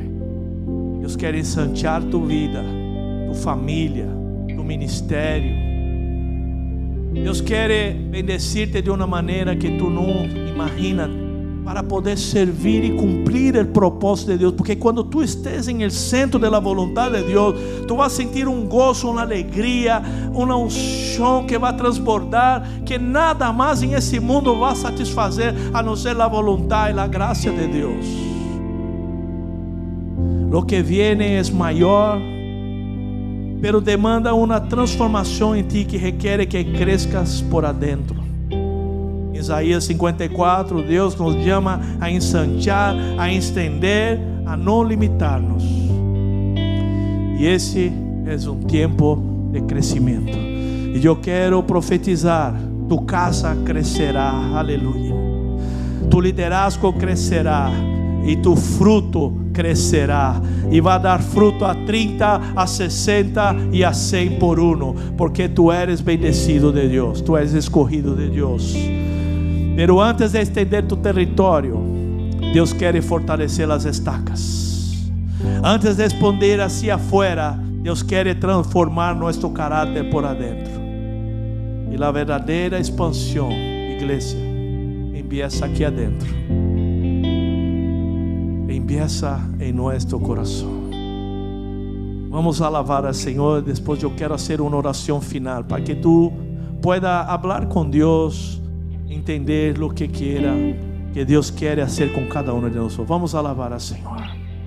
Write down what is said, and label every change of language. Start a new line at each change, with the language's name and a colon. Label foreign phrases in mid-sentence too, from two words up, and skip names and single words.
Portuguese: Deus quer ensanchar tu vida, tu família, tu ministério. Deus quer bendecir-te de uma maneira que tu não imagina, para poder servir e cumprir o propósito de Deus. Porque quando tu estés em el centro da vontade de Deus, tu vas sentir gozo, uma alegria, uma unção que vai transbordar, que nada mais em esse mundo vai satisfazer a não ser a vontade e a graça de Deus.
Spanish: Lo que viene
Portuguese: é maior, pero demanda uma transformação em ti que requer que crescas por adentro. Isaías 54, Deus nos chama a ensanchar, a estender, a não limitar-nos. E esse é um tempo de crescimento. E eu quero profetizar: tu casa crescerá, aleluia. Tu liderazgo crescerá e tu fruto crescerá, e vai dar fruto a 30, a 60 e a 100 por uno, porque
Spanish: tu eres bendecido
Portuguese: de Deus,
Spanish: tu eres escorrido
Portuguese: de Deus. Pero antes de estender tu território, Deus quer fortalecer as estacas.
Spanish: Antes de expandir hacia afuera,
Portuguese: Deus quer transformar nosso caráter por adentro. E a verdadeira expansão, igreja, empieza aqui adentro. Empieza em nosso coração. Vamos alabar ao Senhor. Depois eu quero fazer uma oração final, para que tu pueda falar com Deus, entender o que quiera, que Deus quer fazer com cada um de nós. Vamos alabar ao Senhor.